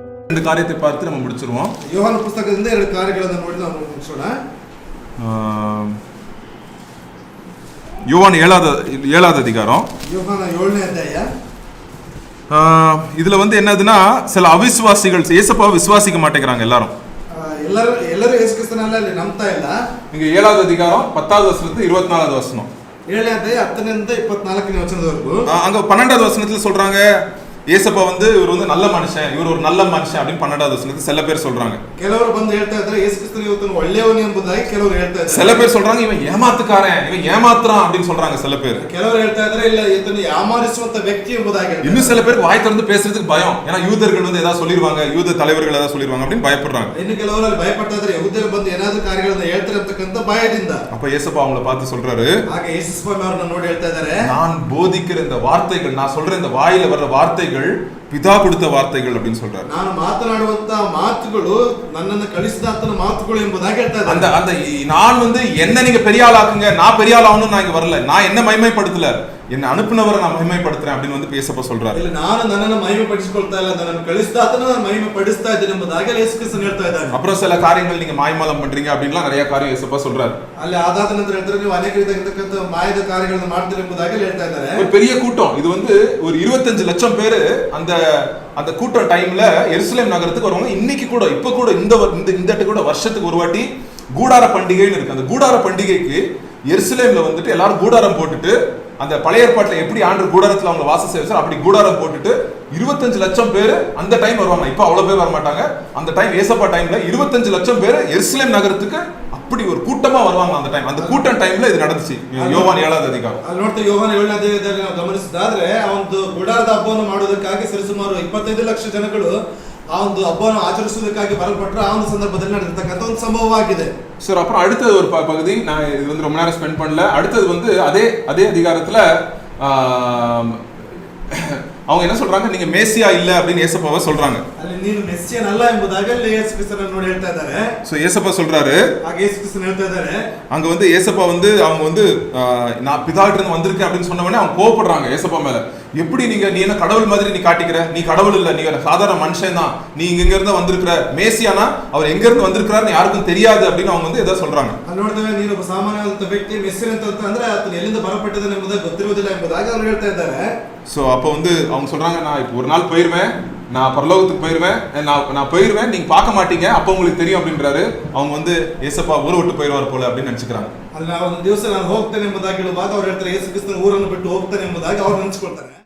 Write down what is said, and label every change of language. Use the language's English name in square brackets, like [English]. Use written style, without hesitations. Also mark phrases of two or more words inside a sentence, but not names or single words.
[Tamil] ரெண்டு காரியத்தை பார்த்து நம்ம முடிச்சிருவோம். [Kannada] யோவான் புத்தகದಿಂದ ಎರಡು ಕಾರ್ಯಗಳನ್ನು ನೋಡಿ ನಾವು ಮುಗಿಸೋಣ. [Tamil] யோவான் 7வது அதிகாரம். [Kannada] யோவான் 7ನೇ ಅಧ್ಯಾಯ. [Tamil] இதுல வந்து என்னதுன்னா சில அவிசுவாசிகள் இயேசுவை விசுவாசிக்க மாட்டேங்கிறாங்க எல்லாரும். [Kannada] ಎಲ್ಲರೂ ಯೇಸು ಕ್ರಿಸ್ತನನ್ನ ನಂಬ್ತಾ ಇಲ್ಲ. [Tamil] இங்க 7வது அதிகாரம் 10வது வசனத்து 24வது வசனம். [Kannada] 7ನೇ ಅಧ್ಯಾಯ 10ರಿಂದ 24ನೇ ವಚನದವರೆಗೂ. [Tamil] அங்க 12வது வசனத்துல சொல்றாங்க ஏசப்பா வந்து இவர் வந்து நல்ல மனுஷன், இவர் ஒரு நல்ல மனுஷன் அப்படின்னு 12வது வசனத்துல சில பேர் சொல்றாங்க. [Kannada] ಕೆಲವರು ಬಂದು ಹೇಳ್ತಾ ಇದ್ದಾರೆ ಯೇಸು ಕ್ರಿಸ್ತನು ಇವತ್ತು ಒಳ್ಳೆಯವನು ಎಂಬುದಾಗಿ ಕೆಲವರು ಹೇಳ್ತಾ ಇದ್ದಾರೆ. [Tamil] சில பேர் சொல்றாங்க இவன் ஏமாத்துக்காரன், இவன் ஏமாத்துறான் அப்படின்னு சொல்றாங்க சில பேர். [Kannada] ಕೆಲವರು ಹೇಳ್ತಾ ಇದ್ದಾರೆ ಇಲ್ಲ ಇದನ್ನು ಯಾಮಾರಿಸುವಂತ ವ್ಯಕ್ತಿ ಎಂಬುದಾಗಿ ಹೇಳ್ತಾರೆ. [Tamil] இன்னும் சில பேருக்கு வாய் திறந்து பேசுறதுக்கு பயம். ஏன்னா யூதர்கள் வந்து ஏதாவது சொல்லிடுவாங்க, யூத தலைவர்கள் ஏதாவது சொல்லிடுவாங்க அப்படின்னு பயப்படுறாங்க. [Kannada] ಇನ್ನು ಕೆಲವರು ಅಲ್ಲಿ ಭಯಪಡ್ತಾ ಇದ್ದಾರೆ ಯಹೂದ್ಯರು ಬಂದು ಏನಾದರೂ ಕಾರ್ಯಗಳನ್ನು ಹೇಳ್ತಾರೆ ಅಂತಕ್ಕಂತ ಭಯದಿಂದ. [Tamil] அப்ப ஏசப்பா அவங்கள பார்த்து சொல்றாரு, [Kannada] ಹಾಗೆ ಯೇಸು ಸ್ವಾಮಿ ಅವರನ್ನ ನೋಡಿ ಹೇಳ್ತಾ ಇದ್ದಾರೆ, [Tamil] நான் போதிக்கிற இந்த வார்த்தைகள், நான் சொல்ற இந்த வாயில வர்ற வார்த்தைகள் பிதா கொடுத்த வார்த்தைகள் அப்படின்னு சொல்றாரு. [Kannada] ನಾನು ಮಾತನಾಡುವಂತ ಮಾತುಗಳು ನನ್ನನ್ನು ಕಳಿಸಿದ ಆತನ ಮಾತುಗಳು ಎಂಬುದಾಗಿ ಹೇಳ್ತಾ ಇದ್ದಾರೆ. [Tamil] அந்த நான் வந்து என்ன நீங்க பெரிய ஆள் ஆக்குங்க, நான் பெரிய ஆள் ஆகணும்னு நான் இங்க வரல, நான் என்ன மகிமைப்படுத்தல, என்ன அனுப்புனவரை நான் மகிமைப்படுத்துறேன் அப்படின்னு வந்து ஏசப்பா சொல்றாரு. [Kannada] ಇಲ್ಲ ನಾನು ನನ್ನನ್ನು ಮಹಿಮೆಪಡಿಸಿಕೊಳ್ತಾ ಇಲ್ಲ, ನನ್ನನ್ನು ಕಳಿಸಿದ ಆತನ ನಾನು ಮಹಿಮೆಪಡಿಸ್ತಾ ಇದ್ದೇನೆ ಎಂಬುದಾಗಿ ಯೇಸು ಕ್ರಿಸ್ತನು ಹೇಳ್ತಾ ಇದ್ದಾನೆ. [Tamil] அப்புறம் சில காரியங்கள் நீங்க மாய்மாலம் பண்றீங்க அப்படின்லாம் நிறைய காரியம் ஏசப்பா சொல்றாரு. [Kannada] ಅಲ್ಲಿ ಆದಾದ ನಂತರ ಹೇಳ್ತಾರೆ ನೀವು ಅನೇಕ ರೀತಿಯಾಗಿರ್ತಕ್ಕಂಥ ಮಾಯದ ಕಾರ್ಯಗಳನ್ನು ಮಾಡ್ತೀರಿ ಎಂಬುದಾಗಿ ಹೇಳ್ತಾ ಇದ್ದಾರೆ. [Tamil] ஒரு பெரிய கூட்டம், இது வந்து ஒரு 25 லட்சம் பேரு அந்த கூட்டம் டைம்ல எருசலேம் நகரத்துக்கு வருவாங்க. இன்னைக்கு கூட இப்ப கூட இந்த கூட வருஷத்துக்கு ஒரு வாட்டி கூடார பண்டிகைன்னு இருக்கு. அந்த கூடார பண்டிகைக்கு எருசலேம்ல வந்துட்டு எல்லாரும் கூடாரம் போட்டுட்டு, அந்த பழைய ஏற்பாட்டுல எப்படி ஆண்டவர் கூடாரத்துல அவங்க வாசம் செய்வார் அப்படி கூடாரம் போட்டுட்டு 25 லட்சம் பேர் அந்த டைம் வருவாங்க. இப்ப அவ்வளவு பேர் வர மாட்டாங்க. அந்த டைம் ஏசப்பா டைம்ல 25 லட்சம் பேர் எருசலேம் நகரத்துக்கு அப்படி ஒரு கூட்டமா வருவாங்க. அந்த டைம் அந்த கூட்டம் டைம்ல இது நடந்துச்சு. யோவான் 7வது அதிகாரம். [Kannada] ಅಲ್ಲಿ ನೋಡ್ತಾ ಯೋಹಾನ 7ನೇ ಅಧ್ಯಾಯದಲ್ಲಿ ನಾವು ಗಮನಿಸಿದಾದ್ರೆ ಆ ಒಂದು ಗುಡಾರದ ಹಬ್ಬವನ್ನು ಮಾಡೋದಕ್ಕಾಗಿ ಸರಿಸುಮಾರು 25 ಲಕ್ಷ ಜನಗಳು ಆ ಒಂದು ಹಬ್ಬವನ್ನು ಆಚರಿಸುವುದಕ್ಕಾಗಿ ಬರಲ್ಪಟ್ಟರು. ಆ ಒಂದು ಸಂದರ್ಭದಲ್ಲಿ ನಡೆದಿರ್ತಕ್ಕಂಥ ಒಂದು ಸಂಭವವಾಗಿದೆ. [Tamil] சரி, அப்புறம் அடுத்தது ஒரு பகுதி, நான் இது வந்து ரொம்ப நேரம் ஸ்பெண்ட் பண்ணல. அடுத்தது வந்து அதே அதிகாரத்துல அவங்க என்ன சொல்றாங்க, நீங்க மேசியா இல்ல அப்படின்னு ஏசப்பாவை சொல்றாங்க. [Kannada] ಅಲ್ಲಿ ನೀನು ಮೆಸ್ಸಿಯನ್ ಅಲ್ಲ ಎಂಬುದಾಗಿ ಅಲ್ಲಿ ಯೇಸು ಕ್ರಿಸ್ತನನ್ನು ನೋಡಿ ಹೇಳ್ತಾ ಇದ್ದಾರೆ. [Tamil] சோ ஏசப்பா சொல்றாரு, [Kannada] ಹಾಗೆ ಯೇಸು ಕ್ರಿಸ್ತನು ಹೇಳ್ತಾ ಇದ್ದಾರೆ, [Tamil] அங்க வந்து ஏசப்பா வந்து அவங்க வந்து நான் பிதாட்ட இருந்து வந்திருக்கேன் அப்படின்னு சொன்ன உடனே அவங்க கோவப்படுறாங்க ஏசப்பா மேல. எப்படி நீ என்ன கடவுள் மாதிரி நீ காட்டிக்கிற, நீ கடவுள் இல்ல, நீ சாதாரண மனுஷன் தான், நீ இங்க இருந்து வந்திருக்கிற, மேசியானா அவர் எங்க இருந்து வந்திருக்கிறாருன்னு யாருக்கும் தெரியாது அப்படின்னு அவங்க வந்து ஏதோ சொல்றாங்க. [Kannada] ಅಲ್ಲಿ ನೋಡ್ತೇವೆ ನೀನು ಒಬ್ಬ ಸಾಮಾನ್ಯವಾದ ವ್ಯಕ್ತಿ, ಮೆಸ್ಸಿಯನ್ ಅಂತ ಅಂದ್ರೆ ಆತನು ಎಲ್ಲಿಂದ ಬರಪಟ್ಟಿದ್ದಾನೆ ಎಂಬುದಾಗಿ ಗೊತ್ತಿರುವುದಿಲ್ಲ ಎಂಬುದಾಗಿ ಅವರು ಹೇಳ್ತಾ ಇದ್ದಾರೆ. [Tamil] சோ அப்ப வந்து அவங்க சொல்றாங்க, நான் இப்போ ஒரு நாள் போயிருவேன், நான் பரலோகத்துக்கு போயிருவேன், நான் போயிருவேன், நீங்க பார்க்க மாட்டீங்க, அப்ப உங்களுக்கு தெரியும் அப்படின்றாரு. அவங்க வந்து ஏசப்பா ஊரை விட்டு போயிருவார் போல அப்படின்னு நினைச்சுக்கிறாங்க. [Kannada] ಅಲ್ಲಿ ಒಂದು ದಿವಸ ನಾನು ಹೋಗ್ತೇನೆ ಎಂಬುದಾಗಿ ಹೇಳುವಾಗ ಅವ್ರು ಹೇಳ್ತಾರೆ ಯೇಸು ಕ್ರಿಸ್ತನು ಊರನ್ನು ಬಿಟ್ಟು ಹೋಗ್ತಾನೆ ಎಂಬುದಾಗಿ ಅವ್ರು ನೆನೆಸ್ಕೊಳ್ತಾರೆ.